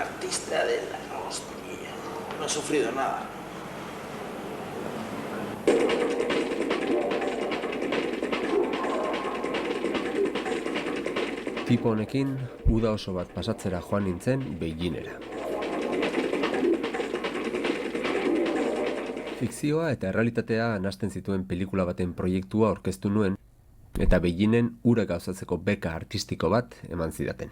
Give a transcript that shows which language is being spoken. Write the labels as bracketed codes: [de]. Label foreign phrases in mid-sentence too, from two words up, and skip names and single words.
[es] ministra de la hostia. No he sufrido nada. [eu] Tipo honekin, uda oso bat pasatzera joan nintzen Beijingera. Fikzioa eta errealitatea nahasten zituen pelikula baten proiektua aurkeztu nuen, eta Beijingen ura gauzatzeko beka artistiko bat eman zidaten.